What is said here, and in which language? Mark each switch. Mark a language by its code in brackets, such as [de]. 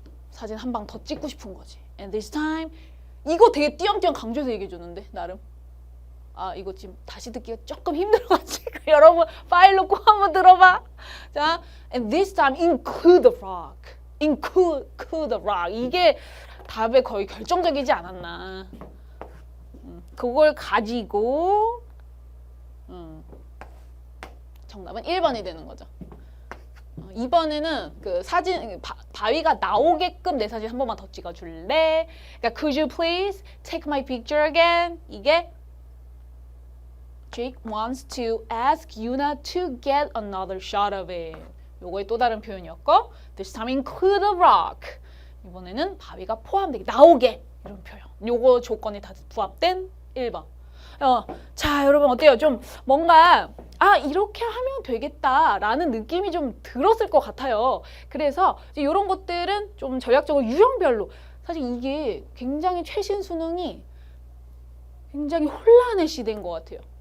[ko] 사진 한 방 더 찍고 싶은 거지. [en] And this time [ko] 이거 되게 띄엄띄엄 강조해서 얘기해 줬는데 나름. 이거 지금 다시 듣기가 조금 힘들어가지고 여러분 파일로 꼭 한번 들어봐. [en] 자, and this time include the rock. include the rock. [ko] 이게 답에 거의 결정적이지 않았나. 그걸 가지고 정답은 1번이 되는 거죠. 2번에는 그 사진 바위가 나오게끔 내 사진 한 번만 더 찍어줄래? 그러니까 [en] could you please take my picture again? [ko] 이게 [en] Jake wants to ask Una to get another shot of it. [ko] 요거의 또 다른 표현이었고 [en] this time include a rock. [ko] 이번에는 바위가 포함되게 나오게 이런 표현. 요거 조건이 다 부합된 1번. 자 여러분 어때요? 좀 뭔가 이렇게 하면 되겠다라는 느낌이 좀 들었을 것 같아요. 그래서 이런 것들은 좀 전략적으로 유형별로 사실 이게 굉장히 최신 수능이 굉장히 혼란의 시대인 것 같아요.